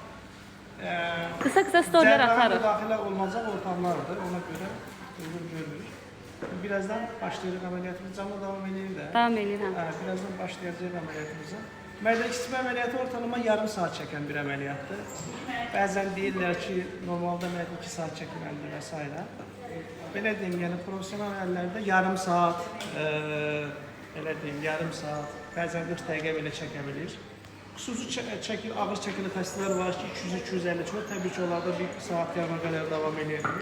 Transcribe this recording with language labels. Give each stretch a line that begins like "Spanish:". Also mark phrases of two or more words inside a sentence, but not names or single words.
Azerbaijani: Kısa storyler atarıq. müdaxilə olmayacaq ortamlardır. Ona göre uygun görmür.
Turkish: Birazdan başlayacak ameliyatımız. Canlı devam edeyim de.
Azerbaijani: Devam edirəm.
Turkish: Birazdan başlayacak ameliyatımıza. Mədə istismar ameliyatı ortalama yarım saat çeken bir ameliyattır.
Azerbaijani: Bazen deyirlər ki, normalde mədə 2 saat çəkilməlidir və s. Belə deyim, yəni profesional əllərdə yarım saat, belə deyim, yarım saat, bəzən 40 dəqiqə belə çəkə bilir. Xüsusi ağır çəkili xəstələr var ki, 200-250 çox, təbii ki, onlarda 1 saat yarıma qədər davam edə bilir.